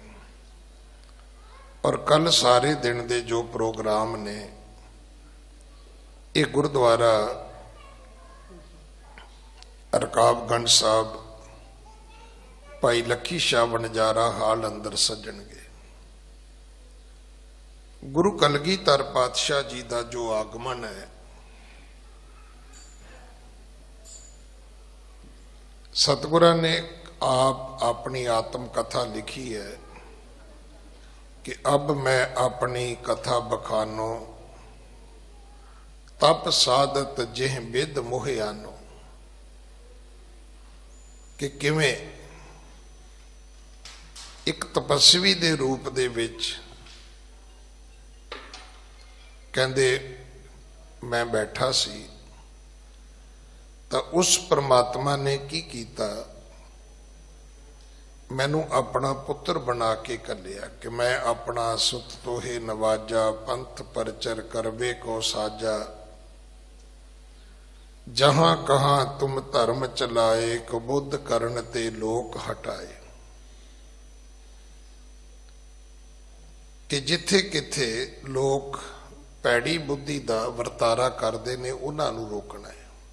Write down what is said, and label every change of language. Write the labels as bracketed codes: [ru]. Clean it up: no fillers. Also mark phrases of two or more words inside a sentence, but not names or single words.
[pa] ਔਰ ਕੱਲ ਸਾਰੇ ਦਿਨ ਦੇ ਜੋ ਪ੍ਰੋਗਰਾਮ ਨੇ ਇਹ ਗੁਰਦੁਆਰਾ ਰਕਾਬਗੰਜ ਸਾਹਿਬ ਭਾਈ ਲੱਖੀ ਸ਼ਾਹ ਵਣਜਾਰਾ ਹਾਲ ਅੰਦਰ ਸੱਜਣਗੇ। ਗੁਰੂ ਕਲਗੀਧਰ ਪਾਤਸ਼ਾਹ ਜੀ ਦਾ ਜੋ ਆਗਮਨ ਹੈ, ਸਤਿਗੁਰਾਂ ਨੇ ਆਪ ਆਪਣੀ ਆਤਮ ਕਥਾ ਲਿਖੀ ਹੈ कि [bra] अब मैं अपनी कथा बखानो तप साधत जिह बिद मोहियानो, [pa] ਕਿ ਕਿਵੇਂ ਇੱਕ ਤਪੱਸਵੀ ਦੇ ਰੂਪ ਦੇ ਵਿਚ ਕਹਿੰਦੇ ਮੈਂ ਬੈਠਾ ਸੀ ਤਾਂ ਉਸ ਪਰਮਾਤਮਾ ਨੇ ਕੀ ਕੀਤਾ, ਮੈਨੂੰ ਆਪਣਾ ਪੁੱਤਰ ਬਣਾ ਕੇ ਕਲਿਆ ਕਿ [bra] मैं अपना सुत तोहे नवाजा, पंथ परचर करवे को साजा, जहां कहां तुम धर्म चलाए, कबुद्ध करण ते लोक हटाए। [pa] ਕਿ ਜਿੱਥੇ ਕਿੱਥੇ ਲੋਕ ਪੈੜੀ ਬੁੱਧੀ ਦਾ ਵਰਤਾਰਾ ਕਰਤੇ ਨੇ ਉਨ੍ਹਾਂ ਨੂੰ ਰੋਕਣਾ ਹੈ।